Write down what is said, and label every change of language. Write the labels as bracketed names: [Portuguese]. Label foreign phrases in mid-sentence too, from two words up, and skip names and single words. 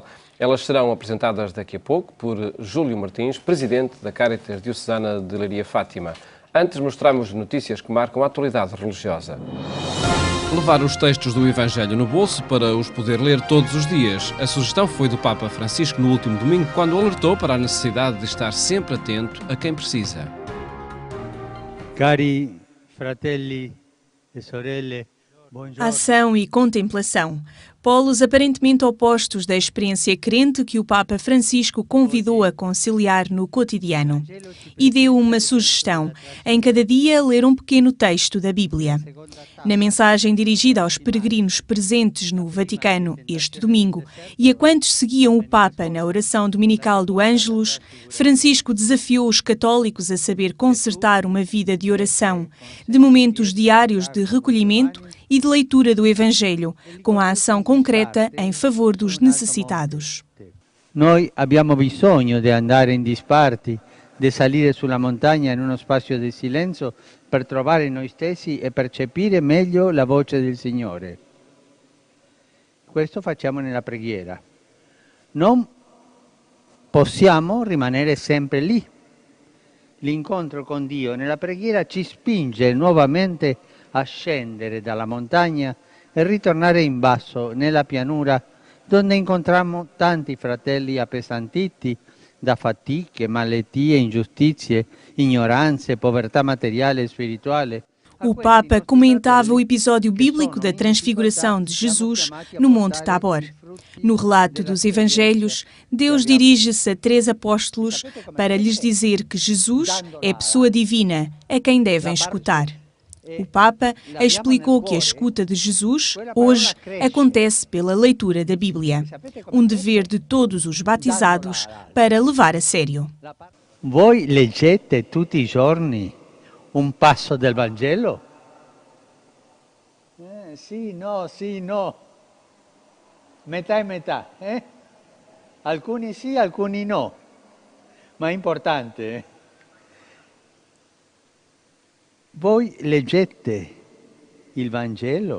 [Portuguese] Elas serão apresentadas daqui a pouco por Júlio Martins, presidente da Cáritas Diocesana de Leiria Fátima. Antes, mostramos notícias que marcam a atualidade religiosa. Levar os textos do Evangelho no bolso para os poder ler todos os dias. A sugestão foi do Papa Francisco no último domingo, quando alertou para a necessidade de estar sempre atento a quem precisa. [Italian] Cari fratelli e sorelle, buongiorno. [Portuguese] Ação e contemplação. Polos aparentemente opostos da experiência crente que o Papa Francisco convidou a conciliar no cotidiano. E deu uma sugestão: em cada dia ler um pequeno texto da Bíblia. Na mensagem dirigida aos peregrinos presentes no Vaticano este domingo e a quantos seguiam o Papa na oração dominical do Ângelus, Francisco desafiou os católicos a saber concertar uma vida de oração, de momentos diários de recolhimento e de leitura do Evangelho, com a ação concreta em favor dos necessitados. [Italian] Noi abbiamo bisogno di andare in disparte, di salire sulla montagna in uno spazio di silenzio per trovare noi stessi e percepire meglio la voce del Signore. Questo facciamo nella preghiera. Non possiamo rimanere sempre lì. L'incontro con Dio nella preghiera ci spinge nuovamente a scendere dalla montagna e ritornare in basso, nella pianura, dove incontriamo tanti fratelli appesantiti da fatiche, malattie, ingiustizie, ignoranze, povertà materiale e spirituale. [Portuguese] O Papa comentava o episódio bíblico da transfiguração de Jesus no Monte Tabor. No relato dos Evangelhos, Deus dirige-se a 3 apóstolos para lhes dizer que Jesus é pessoa divina, a quem devem escutar. O Papa explicou que a escuta de Jesus, hoje, acontece pela leitura da Bíblia, um dever de todos os batizados para levar a sério. [Italian] Voi leggete tutti i giorni un passo del Vangelo? Sì, no. Metà e metà, eh? Alcuni sì, alcuni no. Ma è importante, eh? Voi leggete il Vangelo?